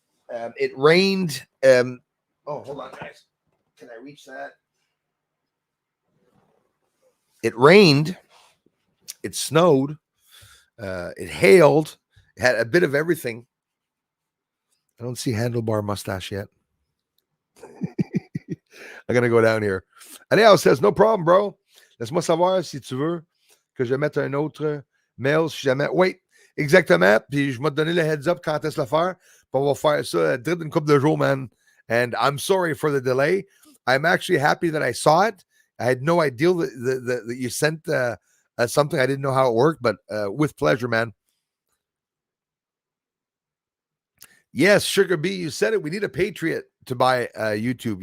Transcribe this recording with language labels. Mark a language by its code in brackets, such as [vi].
[en] It rained. Oh, hold on, guys. Can I reach that? It rained. It snowed. It hailed. It had a bit of everything. I don't see handlebar mustache yet. I'm gonna go down here. Anyhow says, no problem, bro. [fr] Laisse-moi savoir si tu veux que je mette un autre mail si jamais. Oui, exactement. Puis je vais te donner le [en] heads up [fr] quand est-ce le faire. Puis on va faire ça direct une couple de jours, man. [en] And I'm sorry for the delay. I'm actually happy that I saw it. I had no idea that you sent something. I didn't know how it worked, but with pleasure, man. Yes, Sugar B, you said it. We need a Patriot to buy YouTube.